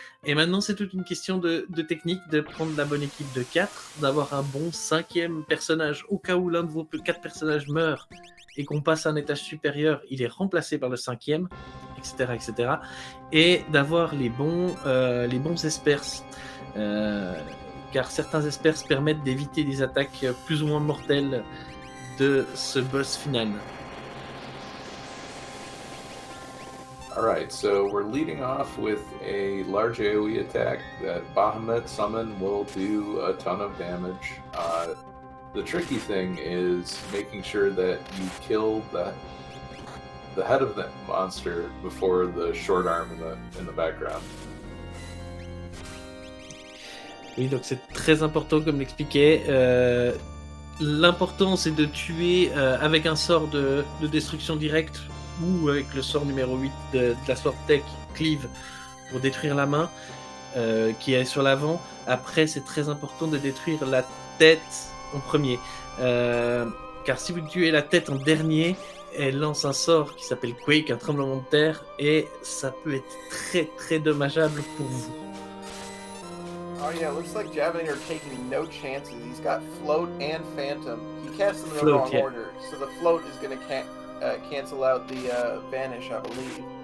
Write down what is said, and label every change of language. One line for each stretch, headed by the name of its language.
French: Et maintenant c'est toute une question de technique, de prendre la bonne équipe de 4, d'avoir un bon 5e personnage au cas où l'un de vos 4 personnages meurt et qu'on passe à un étage supérieur, il est remplacé par le 5e, etc. etc. Et d'avoir les bons espers. Car certains espers permettent d'éviter des attaques plus ou moins mortelles de ce boss final.
English: Alright, so we're leading off with a large AoE attack that Bahamut Summon will do a ton of damage. The tricky thing is making sure that you kill the head of the monster before the short arm in the background.
French: Oui, donc c'est très important comme l'expliquait. L'important c'est de tuer avec un sort de destruction directe ou avec le sort numéro 8 de la Sword Tech Cleave pour détruire la main qui est sur l'avant. Après c'est très important de détruire la tête en premier. Car si vous tuez la tête en dernier, elle lance un sort qui s'appelle Quake, un tremblement de terre, et ça peut être très très dommageable pour vous.
English: Oh yeah, it looks like Javinator taking no chances. He's got Float and Phantom. He cast them in the wrong order, so the Float is going to cancel out the Vanish, I believe.